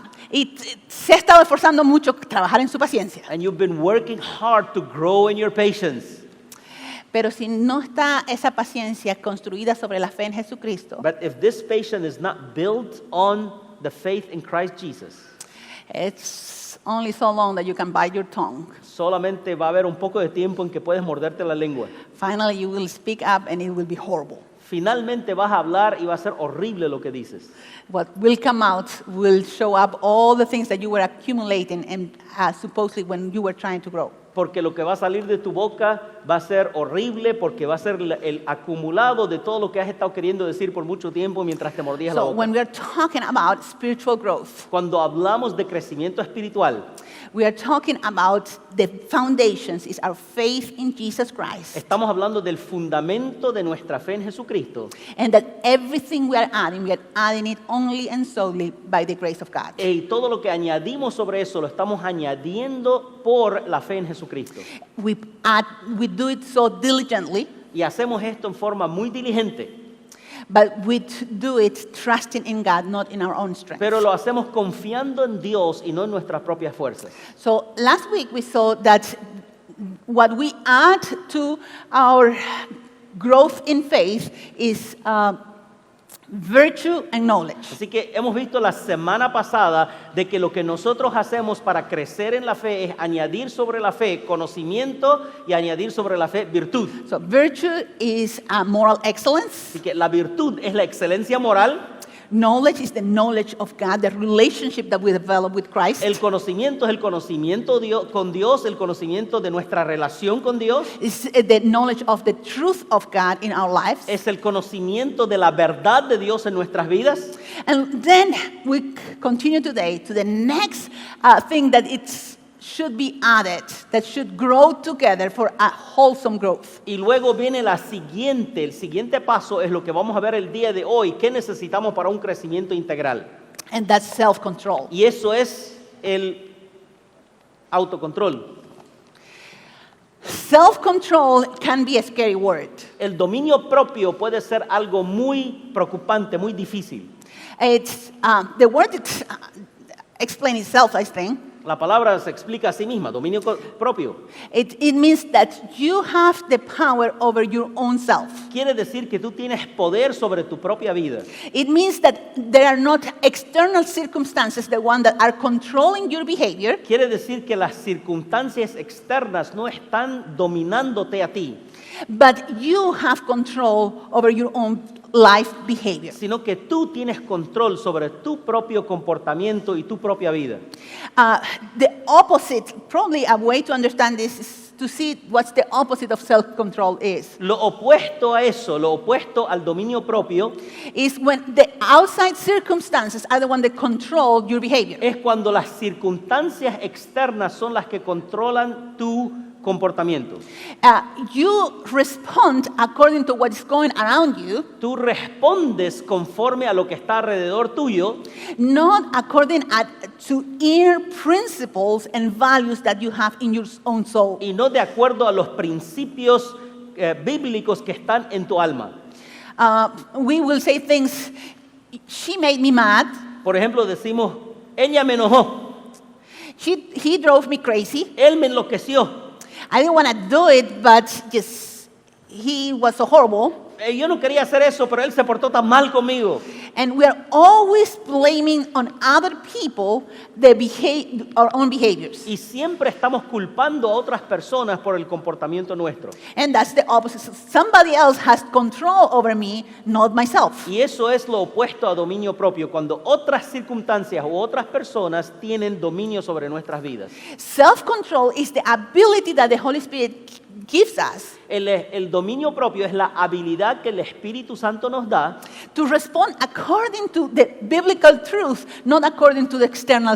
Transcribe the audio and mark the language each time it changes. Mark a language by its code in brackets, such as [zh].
[es] Y se ha estado esforzando mucho trabajar en su paciencia. [en] And you've been working hard to grow in your patience. [es] Pero si no está esa paciencia construida sobre la fe en Jesucristo, [en] But if this patience is not built on the faith in Christ Jesus, it's only so long that you can bite your tongue. [es] solamente va a haber un poco de tiempo en que puedes morderte la lengua. [en] Finally, you will speak up and it will be horrible. [es] Finalmente vas a hablar y va a ser horrible lo que dices. [en] What will come out will show up all the things that you were accumulating and supposedly when you were trying to grow. [es] Porque lo que va a salir de tu boca va a ser horrible, porque va a ser el acumulado de todo lo que has estado queriendo decir por mucho tiempo mientras te mordías la [en] So [es] boca. [en] when we are talking about spiritual growth, [es] Cuando hablamos de crecimiento espiritual, [en] we are talking about the foundations is our faith in Jesus Christ. [es] estamos hablando del fundamento de nuestra fe en Jesucristo. [en] And that everything we are adding it only and solely by the grace of God. [es] Y todo lo que añadimos sobre eso lo estamos añadiendo por la fe en Jesucristo. [en] We do it so diligently, [es] Y hacemos esto en forma muy diligente, [en] but we do it trusting in God, not in our own strength. [es] pero lo hacemos confiando en Dios y no en nuestras propias fuerzas. [en] So last week we saw that what we add to our growth in faith is virtue and knowledge. [es] Así que hemos visto la semana pasada de que lo que nosotros hacemos para crecer en la fe es añadir sobre la fe conocimiento y añadir sobre la fe virtud. [en] So virtue is moral excellence. [es] Así que la virtud es la excelencia moral, [en] Knowledge is the knowledge of God, the relationship that we develop with Christ. [es] el conocimiento es el conocimiento con Dios, el conocimiento de nuestra relación con Dios, [en] It's the knowledge of the truth of God in our lives. [es] es el conocimiento de la verdad de Dios en nuestras vidas. [en] And then we continue today to the next thing that it should be added, that should grow together for a wholesome growth. [es] Y luego viene el siguiente paso es lo que vamos a ver el día de hoy, qué necesitamos para un crecimiento integral. [en] And that's self-control. [es] Y eso es el autocontrol. [en] Self-control can be a scary word. [es] El dominio propio puede ser algo muy preocupante, muy difícil. [en] It's the word explains itself, I think. [es] La palabra se explica a sí misma, dominio propio. [en] It means that you have the power over your own self. [es] Quiere decir que tú tienes poder sobre tu propia vida. [en] It means that there are not external circumstances, the one that are controlling your behavior, [es] Quiere decir que las circunstancias externas no están dominándote a ti, [en] but you have control over your own life behavior. [es] sino que tú tienes control sobre tu propio comportamiento y tu propia vida. [en] The opposite, probably a way to understand this is to see what's the opposite of self-control is. [es] Lo opuesto a eso, lo opuesto al dominio propio, [en] Is when the outside circumstances are the one that control your behavior. [es] es cuando las circunstancias externas son las que controlan tu comportamiento. [en] You respond according to what is going around you, [es] Tú respondes conforme a lo que está alrededor tuyo, [en] not according to inner principles and values that you have in your own soul. [es] y no de acuerdo a los principios bíblicos que están en tu alma. [en] We will say things, she made me mad, [es] Por ejemplo, decimos, ella me enojó, [en] he drove me crazy, [es] él me enloqueció. [en] I didn't want to do it, but just he was so horrible. [es] Yo no quería hacer eso, pero él se portó tan mal conmigo. [en] And we are always blaming on other people our own behaviors. [es] Y siempre estamos culpando a otras personas por el comportamiento nuestro. [en] And that's the opposite. Somebody else has control over me, not myself. [es] Y eso es lo opuesto a dominio propio, cuando otras circunstancias u otras personas tienen dominio sobre nuestras vidas. [en] Self-control is the ability that the Holy Spirit gives us [es] El dominio propio es la habilidad que el Espíritu Santo nos da [en] to respond according to the biblical truth, not according to the external